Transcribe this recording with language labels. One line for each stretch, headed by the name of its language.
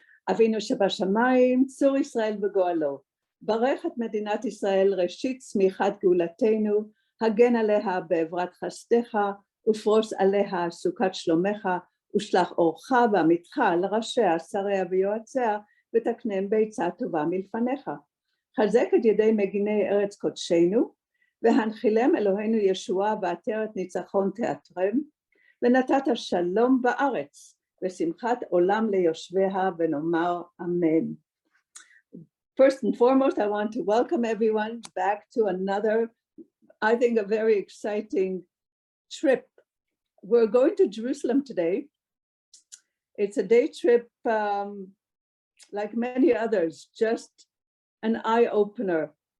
Hebrew: Avinu Shebashamayim, Tzur Yisrael v'goalo. Barech et Medinat Yisrael, Reshit Tzmichat Geulatenu, Hagen aleha be'evrat chasdecha, ufros aleha sukat shlomecha, ושלח אורך ואמיתך לראשיה, שריה ויועציה, ותקנם בעצה טובה מלפניך. חזק את ידי מגיני ארץ קודשנו, והנחילם אלוהינו ישועה ועטרת ניצחון תעטרם, ונתת שלום בארץ, ושמחת עולם ליושביה, ונאמר אמן.
English: First and foremost, I want to welcome everyone back to another, I think, a very exciting trip. We're going to Jerusalem today. It's a day trip, like many others, just an eye-opener.